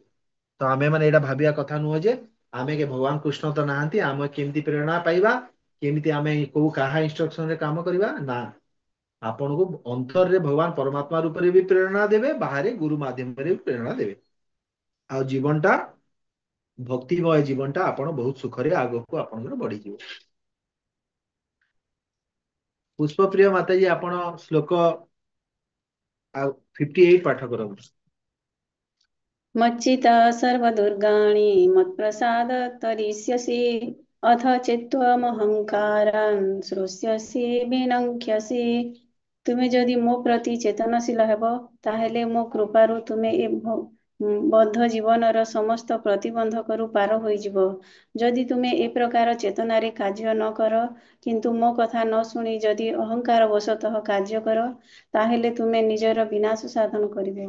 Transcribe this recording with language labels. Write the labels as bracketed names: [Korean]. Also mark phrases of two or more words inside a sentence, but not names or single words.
[Odia] ତ ଆମେ ମାନେ ଏଇଟା ଭାବିବା କଥା ନୁହଁ ଯେ ଆମେ ଭଗବାନ କୃଷ୍ଣ ତ ନାହାନ୍ତି ଆମେ କେମିତି ପ୍ରେରଣା ପାଇବା କେମିତି ଆମେ କୋଉ କାହା ଇନଷ୍ଟ୍ରକ୍ସନ ରେ କାମ କରିବା ନା ଆପଣଙ୍କୁ ଅନ୍ତରରେ ଭଗବାନ ପରମାତ୍ମା ରୂପରେ ବି ପ୍ରେରଣା ଦେବେ ବାହାରେ ଗୁରୁ ମାଧ୍ୟମରେ ବି ପ୍ରେରଣା ଦେବେ। ଆଉ ଜୀବନଟା ଭକ୍ତିମୟ ଜୀବନଟା ଆପଣ ବହୁତ ସୁଖରେ ଆଗକୁ ଆପଣଙ୍କର ବଢିଯିବ। ପୁଷ୍ପପ୍ରିୟ ମାତାଜୀ ଆପଣ ଶ୍ଲୋକ ଆଉ 58 ପାଠ କରନ୍ତୁ। [Sanskrit] मच्चिता सर्वदुर्गाणि मत्प्रसादत्तरिष्यसि अथ चित्त्वमहङ्कारान् श्रोष्यसि विनङ्क्ष्यसि [Odia] ତୁମେ ଯଦି ମୋ ପ୍ରତି ଚେତନଶୀଳ ହେବ, ତାହେଲେ ମୋ କୃପାରୁ ତୁମେ ଏ ବଦ୍ଧ ଜୀବନର ସମସ୍ତ ପ୍ରତିବନ୍ଧକରୁ ପାର ହୋଇଯିବ। ଯଦି ତୁମେ ଏ ପ୍ରକାର ଚେତନାରେ କାର୍ଯ୍ୟ ନ କର, କିନ୍ତୁ ମୋ କଥା ନ ଶୁଣି ଯଦି ଅହଙ୍କାର ବଶତଃ କାର୍ଯ୍ୟ କର, ତାହେଲେ ତୁମେ ନିଜର ବିନାଶ ସାଧନ କରିବ।